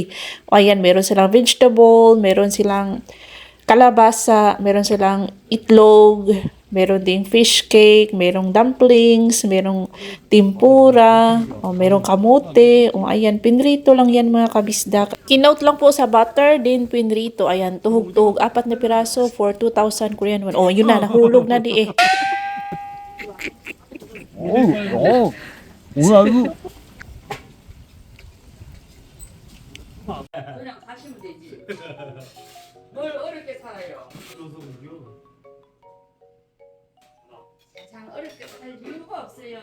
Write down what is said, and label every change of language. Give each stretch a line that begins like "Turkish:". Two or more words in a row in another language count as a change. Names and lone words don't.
Filipino: O ayan, meron silang vegetable, meron silang kalabasa, meron silang itlog, meron ding fish cake, merong dumplings, merong tempura, o merong kamote, o ayan, pinrito lang yan mga kabisdak. Kinote lang po sa butter, din pinrito, ayan, tuhog-tuhog, 4 na piraso for 2,000 Korean won. O yun na, nahulog na di eh.
Korean: 뭐야 그냥 가시면 되지. 뭘 어렵게 살아요. 이거? 참 어렵게 살 이유가 없어요.